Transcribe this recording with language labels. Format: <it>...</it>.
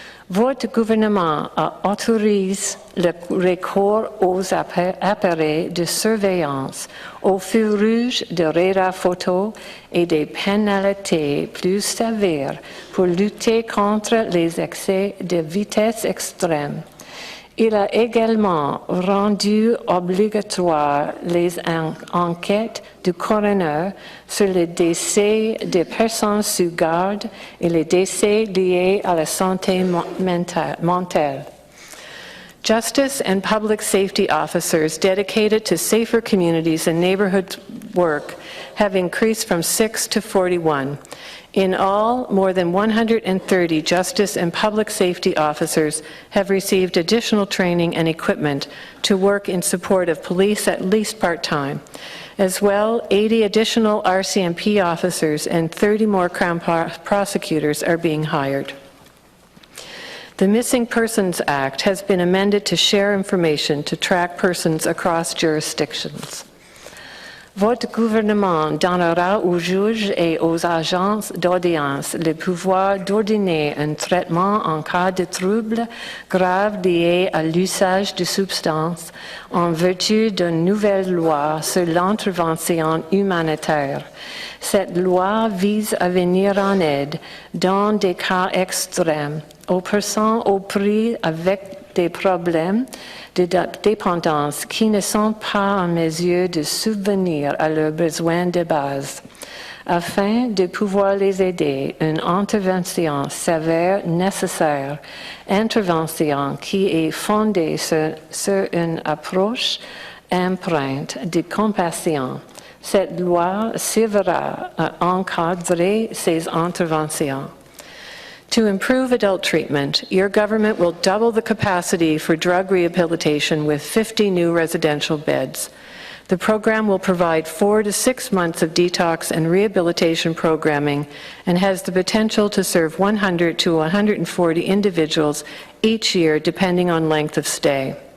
<fr>Votre gouvernement a autorisé le recours aux appareils de surveillance, aux feux rouges de radar photo et des pénalités plus sévères pour lutter contre les excès de vitesse extrême. Il a également rendu obligatoire les enquêtes du coroner sur les décès des personnes sous garde et les décès liés à la santé mentale.</fr> <en>Justice and public safety officers dedicated to safer communities and neighborhood work have increased from 6 to 41. In all, more than 130 justice and public safety officers have received additional training and equipment to work in support of police at least part-time. As well, 80 additional RCMP officers and 30 more Crown prosecutors are being hired. The Missing Persons Act has been amended to share information to track persons across jurisdictions.</en> <fr>Votre gouvernement donnera aux juges et aux agences d'audience le pouvoir d'ordonner un traitement en cas de troubles graves liés à l'usage de substances en vertu d'une nouvelle loi sur l'intervention humanitaire. Cette loi vise à venir en aide dans des cas extrêmes aux personnes aux prises avec des problèmes de dépendance qui ne sont pas en mesure de subvenir à leurs besoins de base. Afin de pouvoir les aider, une intervention s'avère nécessaire, intervention qui est fondée sur une approche empreinte de compassion. Cette loi servira à encadrer ces interventions.</fr> <en>To improve adult treatment, your government will double the capacity for drug rehabilitation with 50 new residential beds. The program will provide 4 to 6 months of detox and rehabilitation programming and has the potential to serve 100 to 140 individuals each year, depending on length of stay.</en>